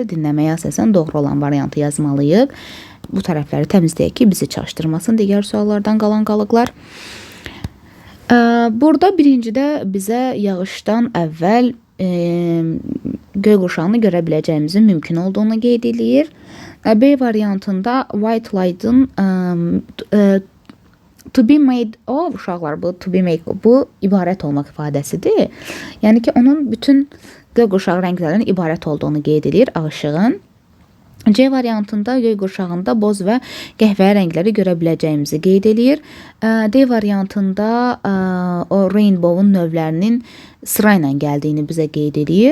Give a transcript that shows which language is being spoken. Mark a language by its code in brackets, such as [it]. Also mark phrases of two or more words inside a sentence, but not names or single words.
[az] Dinləməyə əsasən doğru olan variantı yazmalıyıq. Bu tərəfləri təmizləyək ki, bizi çaşdırmasın digər suallardan qalan qalıqlar. Burada birincidə bizə yağışdan əvvəl göy qurşağını görə biləcəyimizin mümkün olduğunu qeyd edir. B variantında [en] white light'ın to be made of, [az] uşaqlar, bu [en] to be made of, [az] bu ibarət olmaq ifadəsidir. Yəni ki, onun bütün göy qurşağı rənglərinin ibarət olduğunu qeyd edir ağışığın. C variantında göy qurşağında boz və qəhvəyi rəngləri görə biləcəyimizi qeyd edir. D variantında o rainbow'un növlərinin sırayla gəldiyini bizə qeyd edir.